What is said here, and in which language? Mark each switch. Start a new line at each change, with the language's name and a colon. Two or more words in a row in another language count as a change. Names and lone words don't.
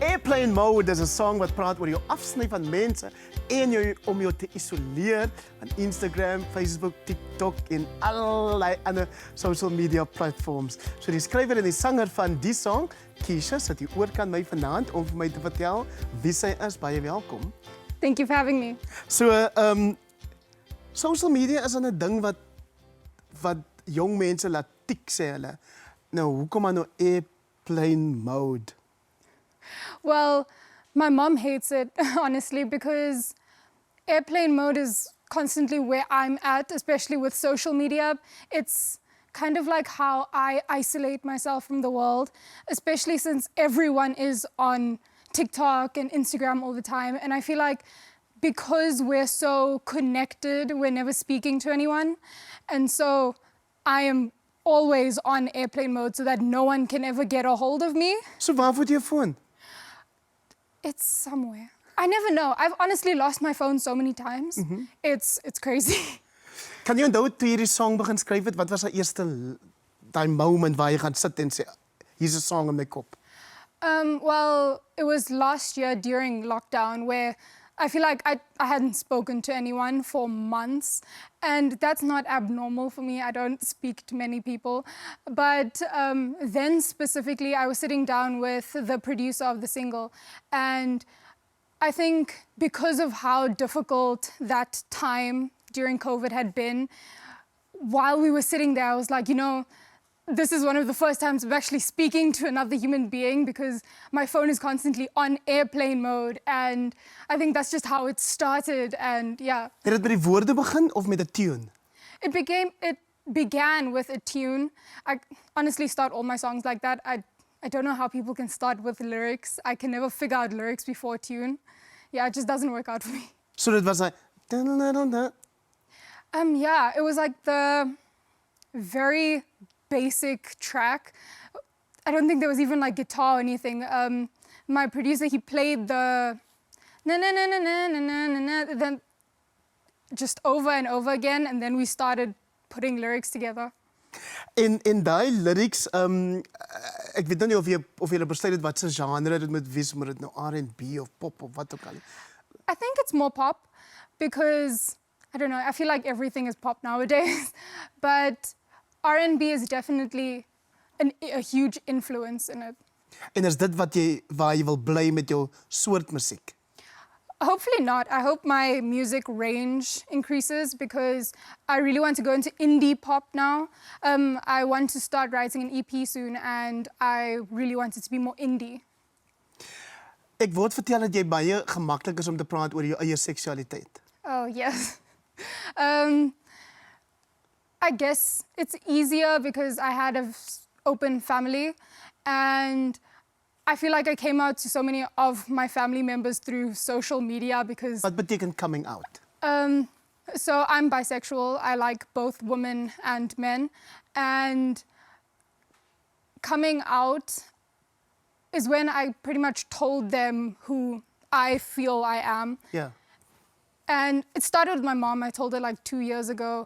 Afrikaans: Airplane Mode is 'n song wat praat oor jou afsny van mense en om jou te isoleer van Instagram, Facebook, TikTok en allerlei ander
English: social media platforms.
Afrikaans: So die skrywer en die sanger van die song, Kiesha, sit hier oorkant my vanaand om vir my te vertel wie sy is. Baie welkom.
English: Thank you for having me.
Afrikaans: So,
English: social media
Afrikaans: is 'n ding wat jong mense laat tik sê hulle. Nou, hoekom dan nou
English: airplane mode? Well, my mom hates it, honestly, because airplane mode is constantly where I'm at, especially with social media. It's kind of like how I isolate myself from the world, especially since everyone is on TikTok and Instagram all the time. And I feel like because we're so connected, we're never speaking to anyone. And so I am always on airplane mode so that no one can ever get a hold of me.
Afrikaans: So waar word jou foon?
English: It's somewhere. I never know. I've honestly lost my phone so many times. It's crazy.
Afrikaans: Kan jy onthou toe jy die song begin skryf het, wat was die eerste daai moment waar jy gaan sit en sê, hier's 'n song in my kop?
English: Well, it was last year during lockdown where I feel like I hadn't spoken to anyone for months, and that's not abnormal for me. I don't speak to many people. But then specifically, I was sitting down with the producer of the single, and I think because of how difficult that time during COVID had been, while we were sitting there, I was like, you know, this is one of the first times I'm actually speaking to another human being because my phone is constantly on airplane mode, and I think that's just how it started. And yeah.
Afrikaans: Het dit met die woorde begin of met 'n tune?
English: It began with a tune. I honestly start all my songs like that. I don't know how people can start with lyrics. I can never figure out lyrics before a tune. Yeah, it just doesn't work out for me.
Afrikaans: So dit was like
English: yeah, it was like the very basic track. I don't think there was even like guitar or anything. My producer, he played the na na na na na na na na, then just over and over again, and then we started putting lyrics together.
Afrikaans: In daai lyrics, ek weet nou nie of jy besluit het wat se genre dit moet wees, moet dit nou R&B of pop of wat ook al.
English: I think it's more pop because I don't know, I feel like everything is pop nowadays, but R&B is definitely a huge influence in it.
Afrikaans: En is dit waar jy wil bly met jou soort musiek?
English: Hopefully not. I hope my music range increases because I really want to go into indie pop now. I want to start writing an EP soon, and I really want it to be more indie.
Afrikaans: Ek word vertel dat jy baie gemaklik is om te praat oor jou eie seksualiteit.
English: Oh, yes. I guess it's easier because I had an open family, and I feel like I came out to so many of my family members through social media because...
Afrikaans: Wat beteken
English: coming out? So I'm bisexual. I like both women and men, and coming out is when I pretty much told them who I feel I am. Yeah. And it started with my mom. I told her like 2 years ago.